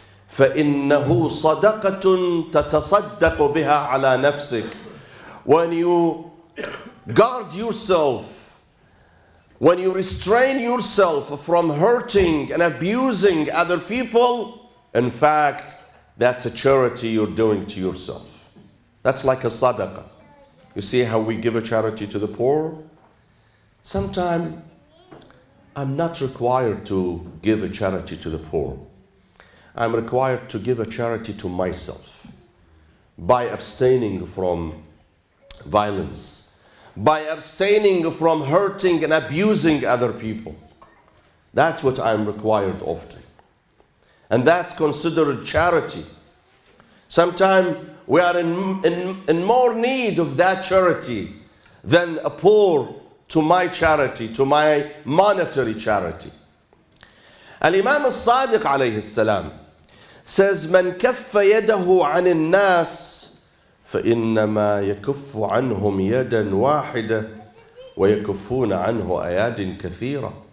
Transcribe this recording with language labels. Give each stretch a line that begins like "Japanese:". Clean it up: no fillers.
Arabic: فإنه صدقة تتصدق بها على نفسك.
English: When you guard yourself, when you restrain yourself from hurting and abusing other people, in fact, that's a charity you're doing to yourself. That's like a sadaqah. You see how we give a charity to the poor? Sometimes I'm not required to give a charity to the poor. I'm required to give a charity to myself by abstaining from violence, by abstaining from hurting and abusing other people. That's what I'm required of to. And that's considered charity. Sometimes we are in more need of that charity than a poor to my charity, to my monetary charity. Al-Imam al-Sadiq alayhi salam says,
Arabic: من كف يده عن الناس فإنما يكف عنهم يدا واحدة ويكفون عنه أياد كثيرة.